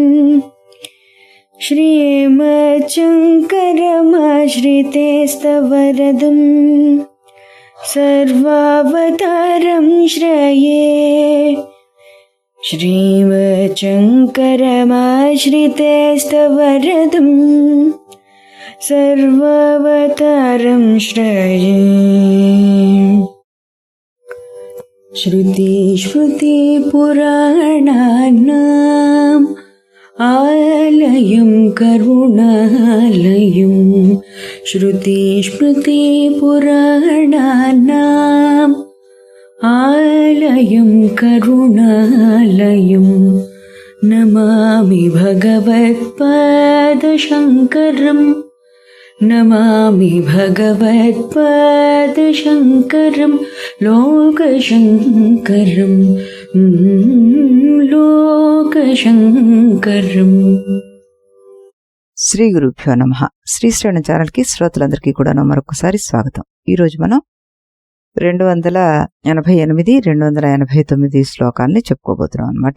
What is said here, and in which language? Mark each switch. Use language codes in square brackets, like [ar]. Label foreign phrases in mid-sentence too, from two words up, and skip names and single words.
[sa] శ్రీమచ్చంకరమాశ్రితేస్తవరదం సర్వావతారం శ్రయే శ్రీమచ్చంకరమాశ్రితేస్తవరదం సర్వావతారం శ్రయే. श्रुतिस्मृतिपुराणानाम् आलयं करुणालयं श्रुतिस्मृतिपुराणानाम् आलयं करुणालयं नमामि भगवत्पादशङ्करम् नमामि भगवत्पादशङ्करं लोकशङ्करं లోకశంకరం. శ్రీ గురుభ్యో నమః. [te] శ్రీ శ్రవణ ఛానల్కి శ్రోతలందరికీ కూడా మరొకసారి స్వాగతం. ఈరోజు మనం 288, 289 శ్లోకాల్ని చెప్పుకోబోతున్నాం అన్నమాట.